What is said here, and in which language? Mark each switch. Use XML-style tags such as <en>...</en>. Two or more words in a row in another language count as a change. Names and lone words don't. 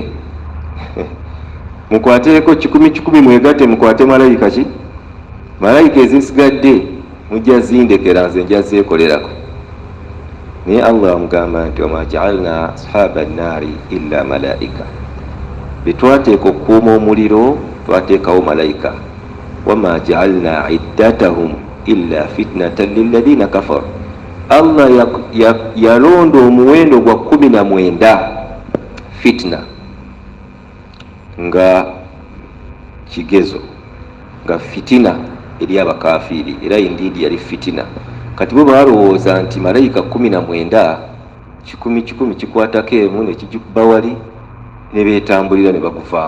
<lg>Mukwateeko 10 mwegatte, mukwate malayika ki, malayika ezisigadde mujja zindekera, nze nja zeekolerako. Naye Allah amugamba nti</lg> <ar>وما جعلنا أصحاب النار إلا ملائكة,</ar> <lg>betwateeka okukuuma omuliro twateekawo malayika.</lg> <ar>وما جعلنا عدتهم إلا فتنة للذين كفروا,</ar> <lg>Allah yalonda omuwendo gwa 19 fitna nga kigezo, nga fitina eri abakafiri, era indeed yali fitina. Kati bo balowooza nti malayika 19 10 kikwatako emu ne kijikuba wali ne beetambulira ne baguvaamu.</lg>